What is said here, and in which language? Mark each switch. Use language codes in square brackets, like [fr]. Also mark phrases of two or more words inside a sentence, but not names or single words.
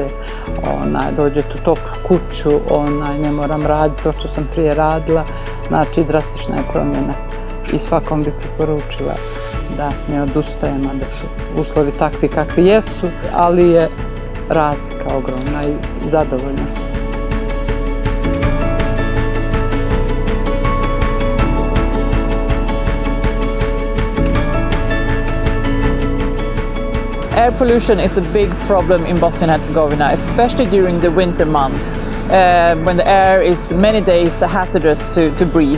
[bs] Dođete u toplu kuću, ne moram raditi to što sam prije radila, znači drastična je promjena. I svakom bi preporučila da ne odustajemo, da su uslovi takvi kakvi jesu, ali je razlika ogromna i zadovoljna sam. [en] Air pollution is a big problem in Bosnia and Herzegovina, especially during the winter months, when the air is many days hazardous to breathe.